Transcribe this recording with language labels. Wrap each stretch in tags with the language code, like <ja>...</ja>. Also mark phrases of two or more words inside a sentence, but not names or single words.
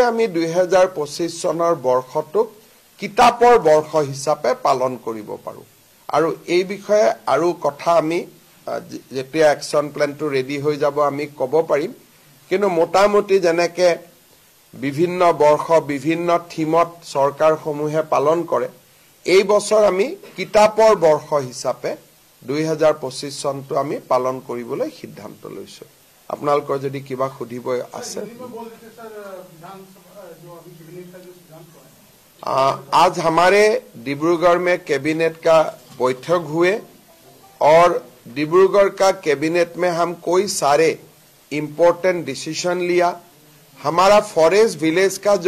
<as>আমি 2025 চনৰ বৰ্ষটোক কিতাপৰ বৰ্ষ হিচাপে পালন কৰিব পাৰো আৰু এই বিষয়ে আৰু কথা আমি যেতিয়া</as> <en>action plan</en> <as>ৰেডি হৈ যাব আমি ক'ব পাৰিম কিন্তু মোটামুটি যেনেকে বিভিন্ন বৰ্ষ বিভিন্ন থিমত চৰকাৰসমূহে পালন কৰে এই বছৰ আমি কিতাপৰ বৰ্ষ হিচাপে 2025 চনটো আমি পালন কৰিবলৈ সিদ্ধান্ত লৈছো আপোনালোকৰ যদি কিবা খুদিব আছে</as> <hi>आज हमारे डिब्रूगढ़ में कैबिनेट का बैठक हुए और डिब्रूगढ़ का कैबिनेट में हम कोई सारे</hi> <en>important decision</en> <hi>लिया हमारा</hi> <en>forest village</en> <hi>का जो</hi>